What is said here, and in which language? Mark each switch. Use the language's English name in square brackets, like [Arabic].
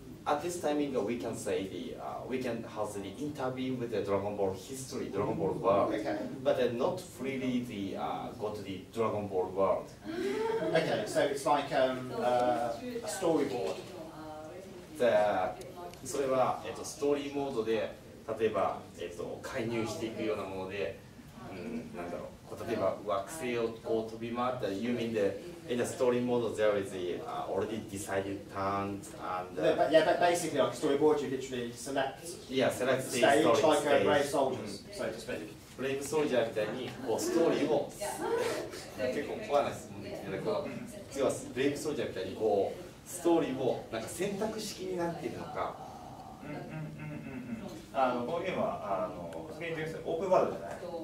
[English] at this timing, we can say we can have the interview with the Dragon Ball history, Dragon Ball world, but not freely go to the Dragon Ball world. Okay, so it's like a storyboard. [Japanese] それは、ストーリーモードで例えば、介入していくようなもので、なんだろう、例えば惑星をこう飛び回ったり、 [English] You mean in the story mode there is the already decided turns and but basically like a storyboard, you literally select select stage like Brave Soldiers, so to speak. [Japanese] ブレイブソルジャーみたいにこうストーリーを結構怖い質問ですけど、次はブレイブソルジャーみたいにこうストーリーをなんか選択式になっているのか。このゲームはオープンワールドじゃない。